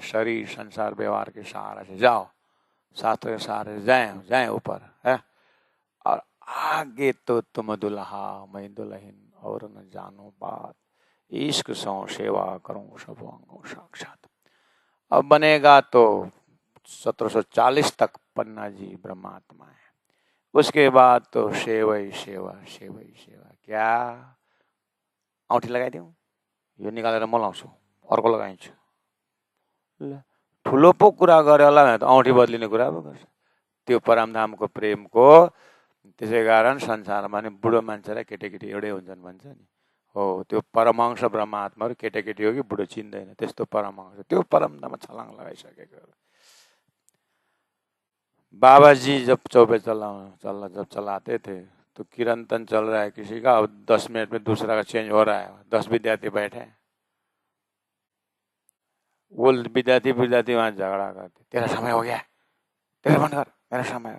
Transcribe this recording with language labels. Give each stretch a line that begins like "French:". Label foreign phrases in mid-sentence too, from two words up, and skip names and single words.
Hindi: शरीर संसार व्यवहार के सहारा से जाओ, शास्त्र के सहारे जाए जाए ऊपर है, और आगे तो तुम दुल्हा मैं दुल्हन और न जानो बात, इश्क सो सेवा करूं सब अंगों साक्षात। अब बनेगा तो 1740 तक पन्ना जी ब्रह्मात्मा है। उसके बाद तो सेवा ही सेवा, सेवा ही सेवा।
Nepali: क्या औँठी लगाइदिउँ? यो निकालेर म लाउँछु, अर्को लगाइन्छु। ल ठुलो पो कुरा गरे होला भने त औँठी बदलिने कुरा पो गर्छ। त्यो परमधामको प्रेमको त्यसै कारण संसारमा नि बुढो मान्छे र केटाकेटी एउटै हुन्छन् भन्छ नि। हो, त्यो परमहंस ब्रह्मात्माहरू केटाकेटी हो कि बुढो चिन्दैन, त्यस्तो परमहंस। त्यो परमधाममा छलाङ लगाइसकेको।
Hindi: बाबा जी जब चौबे जब चलाते थे तो कीर्तन चल रहा है किसी का, अब 10 मिनट में दूसरा का चेंज हो रहा है, 10 विद्यार्थी बैठे, वो विद्यार्थी वहां झगड़ा करते, तेरा समय हो गया, तेरा बंद कर, मेरा समय।